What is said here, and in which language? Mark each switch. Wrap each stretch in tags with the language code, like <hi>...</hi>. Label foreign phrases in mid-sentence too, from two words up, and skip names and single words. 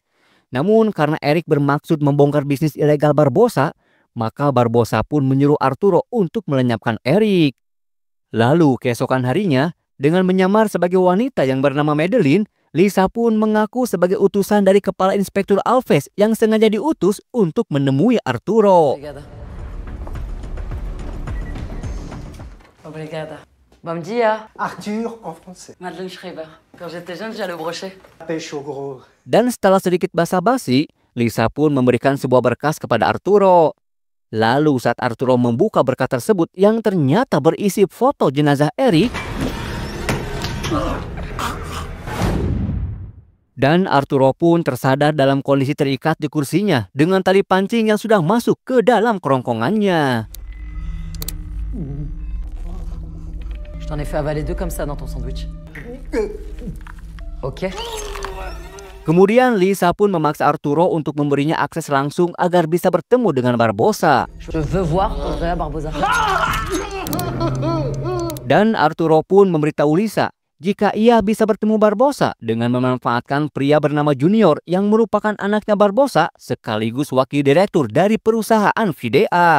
<id>Namun karena Eric bermaksud membongkar bisnis ilegal Barbosa, maka Barbosa pun menyuruh Arturo untuk melenyapkan Eric. Lalu keesokan harinya, dengan menyamar sebagai wanita yang bernama Madeline, Lisa pun mengaku sebagai utusan dari Kepala Inspektur Alves yang sengaja diutus untuk menemui Arturo.</id> <pt>Obrigada. Bom dia.</pt> <fr>Arthur en français. Madeleine Schreiber. Quand j'étais jeune, j'allais au brochet. Pêche au gros.</fr> <id>Dan setelah sedikit basa-basi, Lisa pun memberikan sebuah berkas kepada Arturo. Lalu saat Arturo membuka berkas tersebut yang ternyata berisi foto jenazah Eric, dan Arturo pun tersadar dalam kondisi terikat di kursinya dengan tali pancing yang sudah masuk ke dalam kerongkongannya.</id> <fr>Je t'en ai fait avaler 2 comme ça dans ton sandwich. Ok.</fr> <id>Kemudian Lisa pun memaksa Arturo untuk memberinya akses langsung agar bisa bertemu dengan Barbosa.</id> <fr>Je veux voir Andrea Barbosa.</fr> <id>Dan Arturo pun memberitahu Lisa jika ia bisa bertemu Barbosa dengan memanfaatkan pria bernama Junior yang merupakan anaknya Barbosa sekaligus wakil direktur dari perusahaan VDA.</id>